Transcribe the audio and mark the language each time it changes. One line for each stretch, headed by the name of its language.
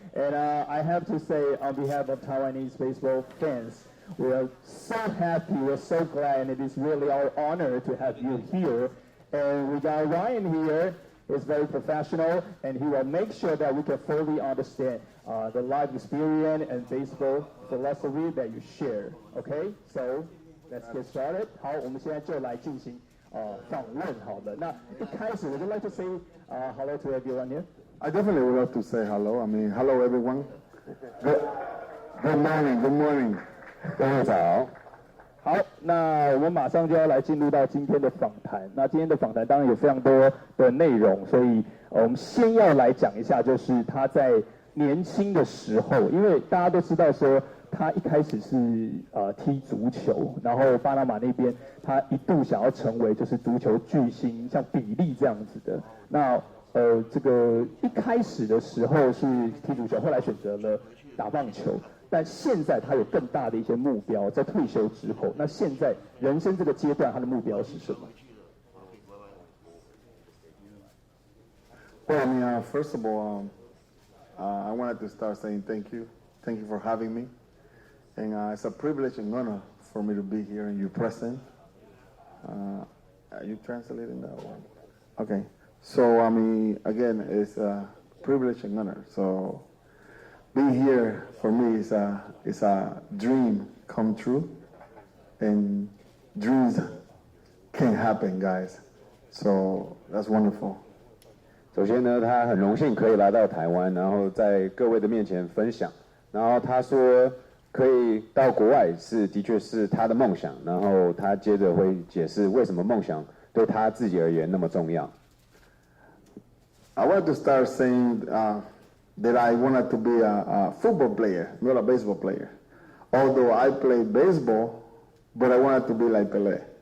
English: And I have to say, on behalf of Taiwanese baseball fans, we are so happy, we're so glad, and it is really our honor to have you here. And we got Ryan here. He's very professional, and he will make sure that we can fully understand the life experience and baseball philosophy that you share. Okay, so let's get started.
Chinese: 好，我们现在就来进行访问。好了，那一开始我就
English: like to say hello to everyone here. I definitely would love to say hello. I mean, hello everyone. Good morning. Good morning.
Chinese: 各位早。好，那我们马上就要来进入到今天的访谈。那今天的访谈当然有非常多的内容，所以我们先要来讲一下，就是他在年轻的时候，因为大家都知道说他一开始是踢足球，然后巴拿马那边他一度想要成为就是足球巨星，像比利这样子的。那这个一开始的时候是踢足球，后来选择了打棒球。但现在他有更大的一些目标，在退休之后，那现在人生这个阶段，他的目标是什么？
English: Well, I mean, first of all, I wanted to start saying thank you. Thank you for having me. And it's a privilege and honor for me to be here in your presence. Are you translating that one? Okay. So, I mean, again, it's a privilege and honor. So, being here for me is a dream come true, and dreams can happen, guys. So that's wonderful.
Chinese: 首先呢，他很荣幸可以来到台湾，然后在各位的面前分享。然后他说可以到国外的确是他的梦想。然后他接着会解释为什么梦想对他自己而言那么重要。
English: I want to start saying that I wanted to be a football player, not a baseball player. Although I played baseball, but I wanted to be like Pelé.